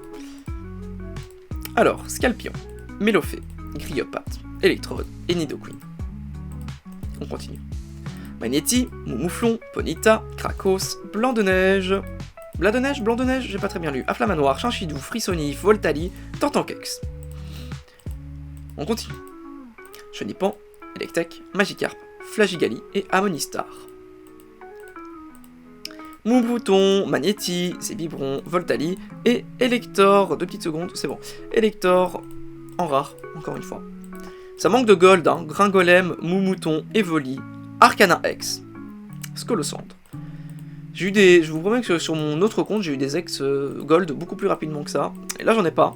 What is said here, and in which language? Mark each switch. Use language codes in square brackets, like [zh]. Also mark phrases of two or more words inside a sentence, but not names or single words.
[fr] Alors, Scalpion, Melofée, Grillepatte, Electrode et Nidoqueen. On continue. Magnéti, Moumouflon, Ponyta, Krakos, Blanc de Neige, j'ai pas très bien lu. Afflamanoir, Chinchidou, Frissonif, Voltali, Tortankex. On continue. Chenipan, Electek, Magikarp, Flagigali et Amonistar. Moubouton, Magnéti, Zébibron, Voltali et Elector. 2 petites secondes, c'est bon. Elector en rare, encore une fois. Ça manque de gold, hein. Gringolem, Moumouton, Evoli, Arcana X, Scolosandre. J'ai eu des... Je vous promets que sur mon autre compte, j'ai eu des ex gold beaucoup plus rapidement que ça. Et là, j'en ai pas.